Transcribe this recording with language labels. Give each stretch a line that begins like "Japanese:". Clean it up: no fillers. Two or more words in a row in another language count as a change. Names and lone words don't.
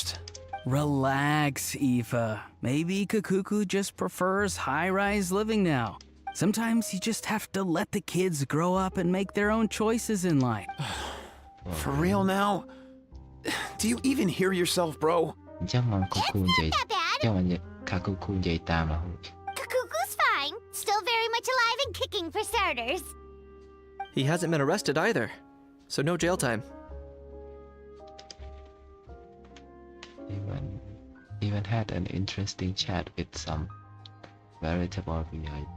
English: Relax, Aoife. Maybe Kakuku just prefers high-rise living now. Sometimes you just have to let the kids grow up and make their own choices in life. For real now? Do you even hear yourself, bro?
Khmer: ចាំមកគូគូនិយាយចាំមកខាគូគូនិយាយតាមរហូត
English: Kakuku's fine. Still very much alive and kicking for starters. He hasn't been arrested either, so no jail time. Even had an interesting chat with some veritable VIP.